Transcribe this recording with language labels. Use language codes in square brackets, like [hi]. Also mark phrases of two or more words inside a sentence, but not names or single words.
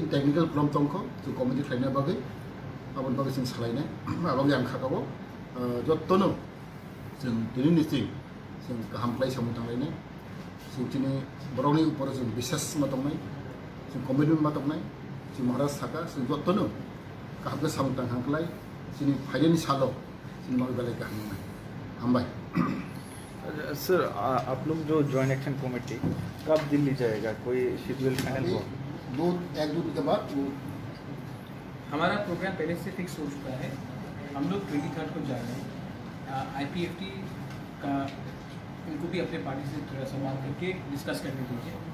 [en] technical problem [brx] दंखौ जों कमिटि खालायनाय बागै आबाद बागै जों सालायनाय माबागै आं खागाव जतनो जों दिनैनिसिम जों गाहाम प्लाय सामु थांलायनाय जों दिनै बर'नि उपर जों बिसास मा दंनाय जों कमिटमेन्ट मा दंनाय जों महाराज थाखा जों जतनो गाहामखौ सामु थांखांलाय जोंनि फाइनालनि सालाव जों माबे बेलाय गाहामनाय हामबाय। [hi] सर आप लोग जो [en] joint action committee [hi] कब दिल्ली जाएगा, कोई [en] schedule final [hi] हो? 1-2 दिन के बाद हमारा प्रोग्राम पहले से फिक्स हो चुका है। हम लोग 23 को जा रहे हैं। आईपीएफटी का इनको भी अपने पार्टी से थोड़ा सा बात करके डिस्कस करने दीजिए।